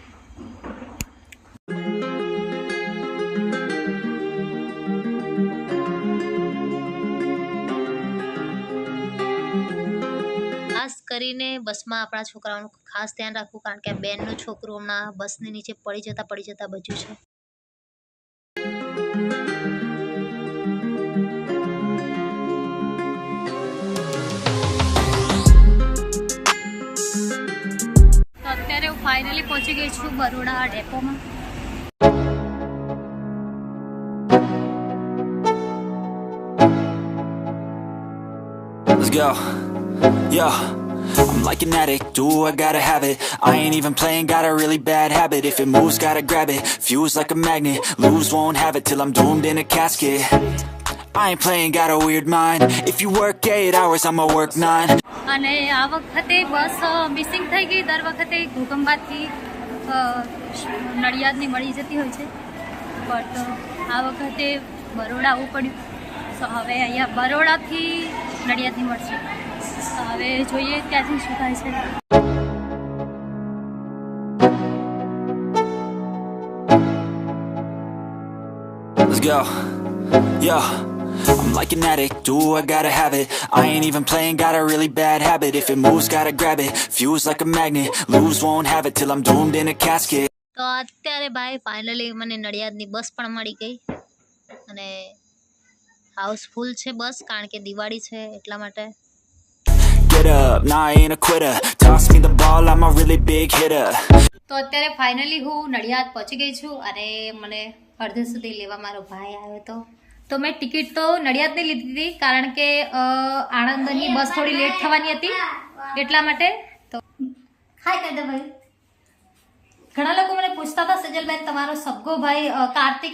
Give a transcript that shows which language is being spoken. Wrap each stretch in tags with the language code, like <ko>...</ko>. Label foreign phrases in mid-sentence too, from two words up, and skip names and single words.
<gu>ખાસ કરીને બસમાં આપણા છોકરાઓનું ખાસ ધ્યાન રાખવું, કારણ કે આ બેનનું છોકરું હમણાં બસની નીચે પડી જતા બચ્યું છે. તો અત્યારે હું ફાઇનલી પહોંચી ગઈ છું બરોડા ડેપોમાં.</gu> <en>Let's go. Yo, I'm like an addict, do I gotta have it. I ain't even playing, got a really bad habit. If it moves, gotta grab it, fuse like a magnet. Lose, won't have it till I'm doomed in a casket. I ain't playing, got a weird mind. If you work 8 hours, I'ma work 9.</en> <gu>અને આ વખતે બસ મિસિંગ થઈ ગઈ. દર વખતે ઘોગંબાથી નડિયાદની મળી જતી હોય છે, બટ આ વખતે બરોડા આવવું પડ્યું. તો હવે અહીંયા બરોડાથી નડિયાદની મળશે. તો હવે જોઈએ ત્યાંથી શું થાય છે.</gu> <en>Let's go. Yo, I'm like an addict, do I gotta have it. I ain't even playing, got a really bad habit. If it moves, gotta grab it, fuse like a magnet. Lose, won't have it till I'm doomed in a casket.</en> <gu>તો અત્યારે ભાઈ ફાઇનલી મને નડિયાદની બસ પણ મળી ગઈ અને હાઉસફુલ છે બસ, કારણ કે દિવાળી છે એટલા માટે.</gu> <en>Get up, nah, I ain't a quitter. Toss me the ball, I'm a really big hitter.</en> <gu>તો અત્યારે ફાઇનલી હું નડિયાદ પહોંચી ગઈ છું અને મને અડધે સુધી લેવા મારો ભાઈ આવ્યો હતો. તો મેં ટિકિટ તો નડિયાદની લીધી હતી, કારણ કે આણંદની બસ થોડી લેટ થવાની હતી એટલા માટે. તો હાય કહી દો ભાઈ. ઘણા લોકો મને પૂછતા હતા, સજલબેન તમારો સગ્ગો ભાઈ કાર્તિક.</gu>